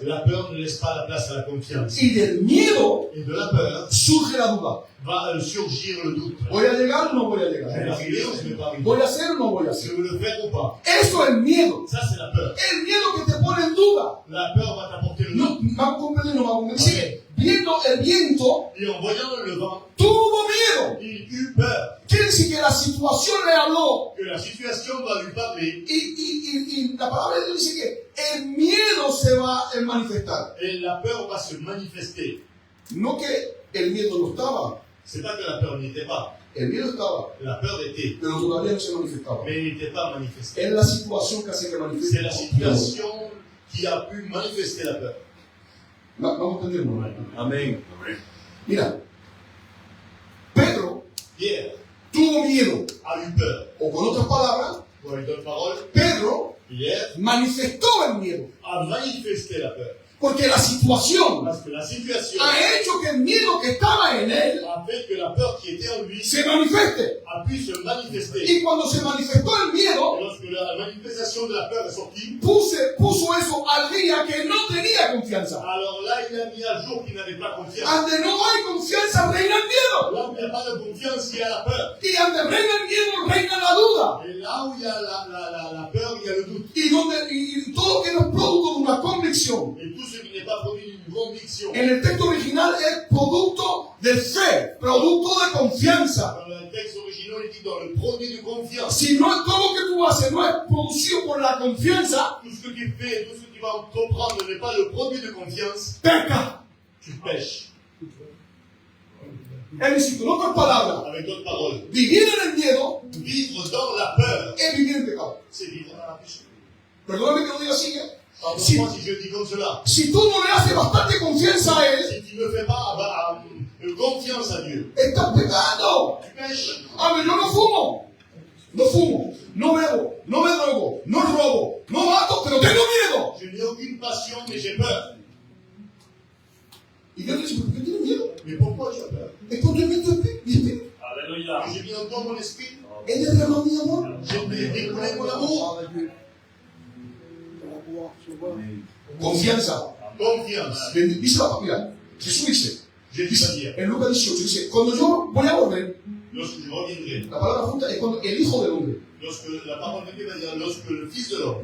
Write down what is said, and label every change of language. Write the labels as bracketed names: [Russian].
[French] La peur ne laisse pas la place à la confiance. [Spanish] Y del miedo [French] Et de la peur [Spanish] surge la duda. [French] va surgir le doute. [Spanish] ¿Voy a llegar o no voy a [French] Je vais [Spanish] llegar? [French] arriver ou je ne vais pas arriver? [Spanish] ¿Voy a hacer o no voy a [French] Je [Spanish] hacer? [French] veux le faire ou pas? [Spanish] Eso es miedo. [French] Ça, c'est la peur. [Spanish] El miedo que te pone en duda. [French] La peur va t'apporter le [Spanish] No, [French] doute. [Spanish] me han comprendido, no me han comprendido. Dice, viendo el viento, [French] Et en voyant le vent, [Spanish] tuvo miedo. [French] il eut peur [Spanish] Quiere decir que la situación le habló. [French] que la situation va lui parler. [Spanish] Y la palabra de Dios dice que el miedo se va a manifestar. [French] Et la peur va se manifester. [Spanish] No que el miedo no estaba. [French] C'est pas que la peur n'était pas. [Spanish] El miedo estaba, [French] La peur était, [Spanish] pero todavía no se manifestaba. [French] mais il n'était pas manifestée. [Spanish] Es la situación que hace que manifieste. [French] C'est la situation qui a pu manifester la peur. [Spanish] Vamos a entenderlo. Amén. Mira, Pedro [French] Pierre [Spanish] tuvo miedo. [French] a eu peur. [Spanish] O con otras palabras, [French] Pour une autre parole, [Spanish] Pedro [French] Pierre [Spanish] manifestó el miedo. [French] a manifesté la peur. [Spanish] Porque la situación [French] Parce que la situation [Spanish] ha hecho que el miedo que estaba en él [French] a fait que la peur qui était en lui [Spanish] se manifieste. [French] a pu se manifester. [Spanish] Y cuando se manifestó el miedo, [French] Et lorsque la manifestation de la peur est sortie, [Spanish] puso eso al día que no tenía confianza. [French] alors là, il a mis à jour qu'il n'avait pas confiance. [Spanish] Donde no hay confianza reina el miedo. [French] Là où il n'y a pas de confiance, il y a la peur. [Spanish] Y donde reina el miedo reina la duda. [French] Et là où il y a la peur, il y a le doute. [Spanish] Y todo lo que no es producto de una convicción. [French] Et tout ce qui n'est pas produit d'une conviction. [Spanish] En el texto original es producto de fe, producto de confianza. [French] Dans le texte original, il dit dans le produit de confiance. [Spanish] Si no es todo lo que tú haces, no es producido por la confianza, [French] Tout ce que tu fais, tout ce que tu vas entreprendre n'est pas le produit de confiance, [Spanish] peca. [French] tu pêches. [Spanish] Es decir, con otras palabras, [French] Avec d'autres paroles, [Spanish] vivir en el miedo [French] vivre dans la peur, [Spanish] es vivir en pecado. [French] c'est vivre dans la péché. [Spanish] Perdóname que lo diga así, ¿eh? [French] Pardonne-moi si je dis comme cela. [Spanish] Si tú no le haces bastante confianza a Él, [French] Si tu ne fais pas confiance à Dieu, [Spanish] estás pecando. [French] tu pêches. [Spanish] A ver, yo no fumo, no bebo, no me drogo, no robo, no mato, pero tengo miedo. [French] Je n'ai aucune passion, mais j'ai peur. [Spanish] Y Dios dice, ¿por qué tienes miedo? [French] Mais pourquoi tu as peur? [Spanish] Es porque mi espíritu. [French] Alléluia. J'ai mis en toi mon esprit, [Spanish] Él derramó mi amor. [French] j'ai découlé mon amour, [Spanish] Confianza. [French] confiance. [Spanish] Dice la Biblia, Jesús dice, [French] Jésus va dire, [Spanish] en Lucas 18, dice, cuando yo voy a volver, [French] lorsque je reviendrai, [Spanish] La palabra junta es cuando el Hijo del Hombre [French] lorsque la parole de Dieu va dire, lorsque le Fils de l'homme